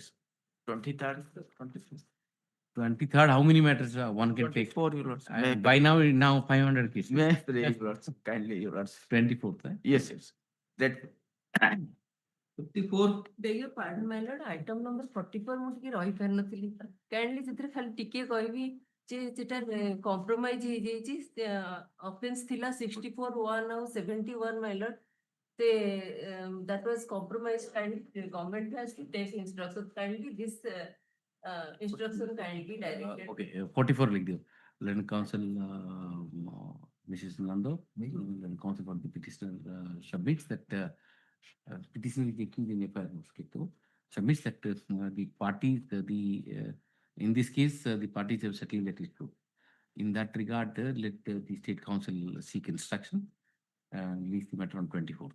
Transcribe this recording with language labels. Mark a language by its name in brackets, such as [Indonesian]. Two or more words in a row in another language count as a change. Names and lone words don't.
[English] 23rd, 24th. 23rd, how many matters one can take? 24, Your Lordship. By now 500 cases. May I pray, Your Lordship, kindly, Your Lordship. 24th. Yes, yes. That 54. Beg your pardon, my lord, item number 44 [Odia] ମୁଁ ଟିକେ ରହିପାରିନଥିଲି କାଇଣ୍ଡଲି ସେଥିରେ ଖାଲି ଟିକେ କହିବି ଯେ ସେଟା କମ୍ପ୍ରୋମାଇଜ ହେଇଯାଇଛି ଅଫେନ୍ସ ଥିଲା 64(1) ଆଉ 71 [English] my lord they that was compromised and government has to take instruction kindly this instruction kindly directed. [Hindi] Okay, 44 लिख दियो. [English] Learned counsel Mrs. Nando, learned counsel for the petitioner submits that petitioner is accused in FIR submits that the parties in this case the parties have settled that issue. In that regard, let the state council seek instruction and release the matter on 24th.